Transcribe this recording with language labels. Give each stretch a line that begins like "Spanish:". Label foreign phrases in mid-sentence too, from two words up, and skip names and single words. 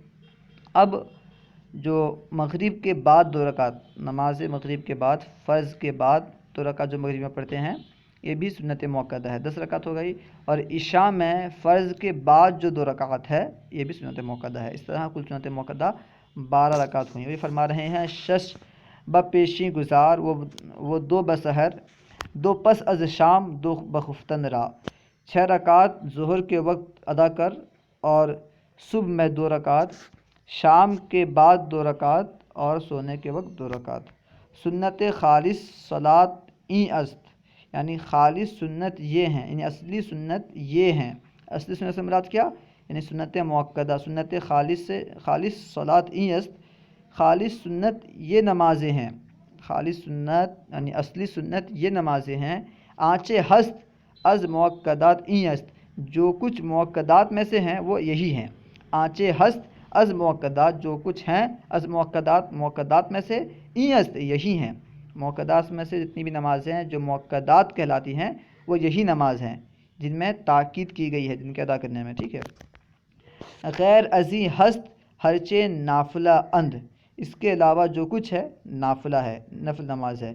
Urdu: اب جو مغرب کے بعد 2 رکعت، نماز مغرب کے بعد فرض کے بعد 2 رکعت جو مغرب میں پڑھتے ہیں یہ بھی سنت موقدہ ہے، 10 رکعت ہو گئی، اور عشاء میں فرض کے بعد جو 2 رکعت ہے یہ بھی سنت موقدہ ہے، اس طرح کل سنت موقدہ 12 رکعت ہوئی۔ یہ فرما رہے ہیں
Persian: شش بپیشی گزار، وہ 2 بسحر، 2 پس از شام، 2 بخفتن را،
Urdu: 6 رکعت ظہر کے وقت ادا کر اور صبح میں 2 رکعت، شام کے بعد 2 رکعت اور سونے کے وقت 2 رکعت۔
Persian: سنت خالص صلاۃ این است،
Urdu: یعنی خالص سنت یہ ہیں، یعنی اصلی سنت یہ ہیں۔ اصلی سنت سے مراد کیا؟ یعنی سنت مؤکدہ،
Persian: سنت خالص صلاۃ این است،
Urdu: خالص سنت یہ نمازیں ہیں، خالص سنت یعنی اصلی سنت یہ نمازیں ہیں۔
Persian: آنچے ہست از مؤکدات این است،
Urdu: جو کچھ مؤکدات میں سے ہیں وہ یہی ہیں۔
Persian: آنچے ہست از مؤکدات،
Urdu: جو کچھ ہیں، از مؤکدات میں سے،
Persian: این است
Urdu: یہی ہیں۔ مؤکدات میں سے جتنی بھی نمازیں ہیں جو مؤکدات کہلاتی ہیں وہ یہی نماز ہیں جن میں تاکید کی گئی ہے جن کے ادا کرنے میں، ٹھیک ہے۔
Persian: غیر ازیں ہست ہرچے نافلہ اند،
Urdu: اس کے علاوہ جو کچھ ہے نافلہ ہے، نفل نماز ہے۔